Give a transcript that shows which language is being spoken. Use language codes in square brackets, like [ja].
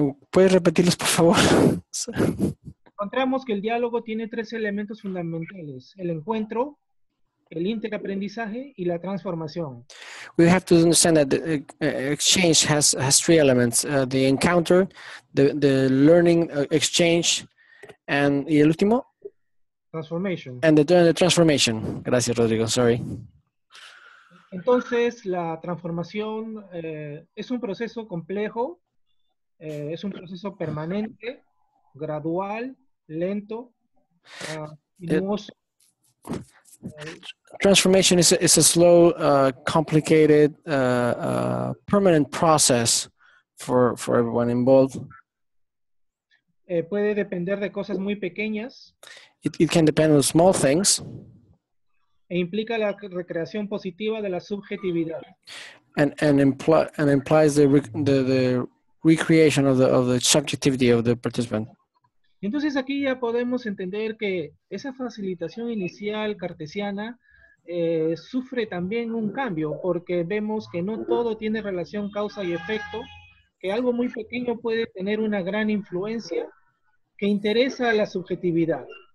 [es] ¿Puedes repetirlos, por favor? Encontramos que el diálogo tiene tres elementos fundamentales: el encuentro, el interaprendizaje y la transformación. [en] We have to understand that the exchange has three elements: the encounter, the learning exchange, y el último? Transformation. And the transformation. Gracias, Rodrigo. Sorry. [es] Entonces, la transformación es un proceso complejo, es un proceso permanente, gradual, lento, sinuoso. [en] Transformation is a slow, complicated, permanent process for everyone involved. [es] Puede depender de cosas muy pequeñas [en] It can depend on small things, [es] e implica la recreación positiva de la subjetividad. [en] and implies the recreation of the subjectivity of the participant. [es] Entonces aquí ya podemos entender que esa facilitación inicial cartesiana sufre también un cambio, porque vemos que no todo tiene relación causa y efecto, que algo muy pequeño puede tener una gran influencia que interesa a la subjetividad.